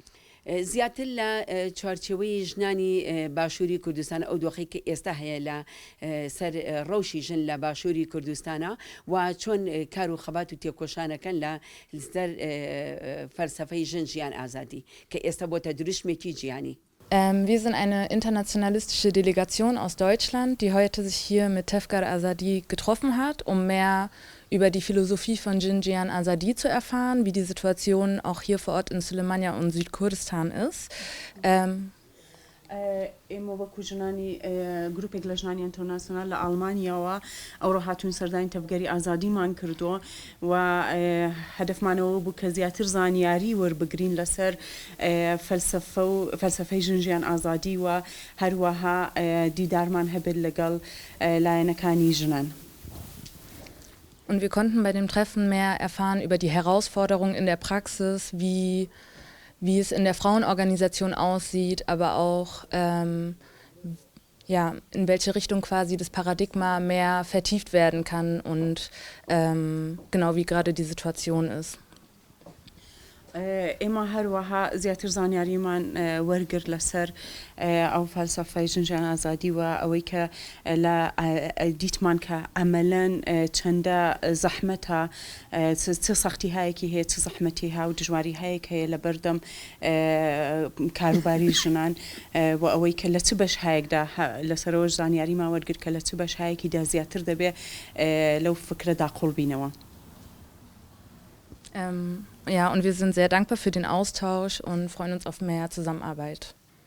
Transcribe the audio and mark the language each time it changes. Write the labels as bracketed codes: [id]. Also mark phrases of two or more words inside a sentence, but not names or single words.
[ckb] زیاتر لە چوارچێوەی ژنانی باشووری کوردستان ئەو دۆخی کە ئێستا هەیە لە سەر ڕەوشی ژن لە باشووری کوردستانە و چۆن کار و خەبات و تێکۆشانەکەن لە سەر فەلسەفەی ژن ژیان ئازادی کە ئێستا بۆتە دروشمێکی جیهانی. [de] Wir sind eine internationalistische Delegation aus Deutschland, die heute sich hier mit Tefgar Azadi getroffen hat, um mehr über die Philosophie von Jinjian Azadi zu erfahren, wie die Situation auch hier vor Ort in Sulemania und Südkurdistan ist. [ckb] ئێمە وەکو ژنانی گروپێک لە ژنانی ئینتەرناسیۆنال لە ئەڵمانیاوە ئەوڕۆ هاتوون سەردانی تەفگەری ئازادیمان کردووە و هەدەفمانەوە بوو کە زیاتر زانیاری وەربگرین لەسەر فەلسەفەی ژنجیان ئازادی و هەروەها دیدارمان هەبێت لەگەڵ لایەنەکانی ژنان. [de] Und wir konnten bei dem Treffen mehr erfahren über die Herausforderungen in der Praxis, wie es in der Frauenorganisation aussieht, aber auch ja, in welche Richtung quasi das Paradigma mehr vertieft werden kann und genau wie gerade die Situation ist. [ckb] ئێمە هەروەها زیاتر زانیاریمان وەرگرت لەسەر ئەو فەلسەفەی ژنجیان ئازادی و ئەوەی کە لە دیتمان کە ئەمەلەن چەندە زەحمەتە چ سەختی هایەکی هەیە چ زەحمەتی ها و دژواری هەیەک هەیە لە بەردەم کاروباری ژنان و ئەوەی کە لە چ بەش هایەکدا لەسەرەوەش زانیاریمان وەرگرت کە لە چ بەش هایەکیدا زیاتر دەبێ لەو فکرەدا قوڵبینەوە. [de] Ja, und wir sind sehr dankbar für den Austausch und freuen uns auf mehr Zusammenarbeit.